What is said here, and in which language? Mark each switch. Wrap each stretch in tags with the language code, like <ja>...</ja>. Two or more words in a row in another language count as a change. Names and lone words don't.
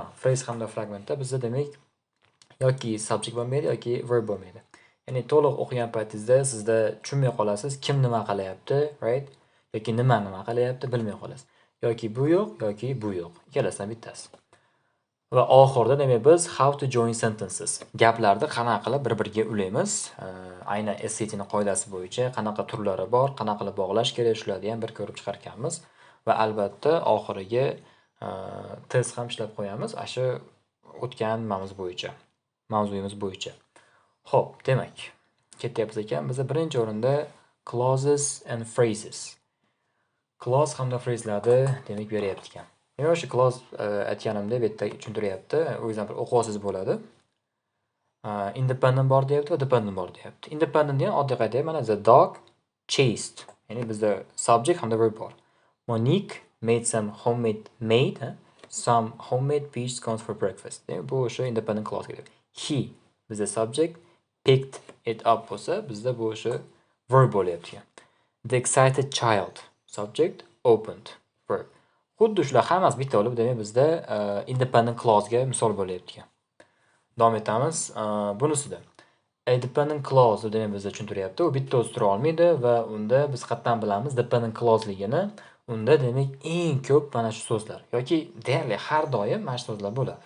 <uz>Phrase hamda fragmentda bizda demak yoki subject bo'lmaydi yoki verb bo'lmaydi. Ya'ni to'liq o'qigan paytingizda sizda tushunmay qolasiz, kim nima qilyapti, right? Yoki nima qilyapti bilmay qolasiz. Yoki bu yo'q, yoki bu yo'q. Ikkalasidan bittasi. Va oxirida demak biz</uz> <en>how to join sentences.</en> <uz>Gaplarni qanaqa qilib bir-biriga ulaymiz. Aynan SAT ning qoidasi bo'yicha qanaqa turlari bor, qanaqa qilib bog'lash kerak, shularni ham bir ko'rib chiqarganmiz. Va albatta oxiriga test ham ishlab qo'yamiz. Shu o'tgan mavzuyimiz bo'yicha. Xo'p, demak, ketyapmiz ekan. Biz birinchi o'rinda</uz> <en>clauses and phrases.</en> <uz>Clause hamda phraselarni demak beryapti ekan. Mana shu clause aytganimda bu yerda tushuntiryapti. Example o'qisiz bo'ladi. Independent bor deyapti va dependent bor deyapti. Independent degan oddiy qaytayap, mana</uz> <en>the dog chased.</en> <uz>Ya'ni bizda subject hamda verb bor.</uz> <en>Monique made some homemade peach scones for breakfast.</en> <uz>Bu o'sha</uz> <en>independent clause</en> <uz>keladi. He bizda subject,</uz> <en>picked it up</en> <uz>bo'lsa, bizda bu o'sha verb bo'lyapti.</uz> <en>The excited child, subject, opened, verb.</en> <uz>Xuddi shular hammasi bitta bo'lib, demak bizda</uz> <en>independent clause</en> <uz>ga misol bo'lyapti. Davom etamiz. Bunisida</uz> <en>dependent clause</en> <uz>demak bizda tushuntiryapti. U bitta o'zi tura olmaydi va unda biz qatdan bilamiz</uz> <en>dependent clause</en> <uz>ligini. Unda demak eng ko'p mana shu so'zlar yoki deyarli har doim mana shu so'zlar bo'ladi.</uz>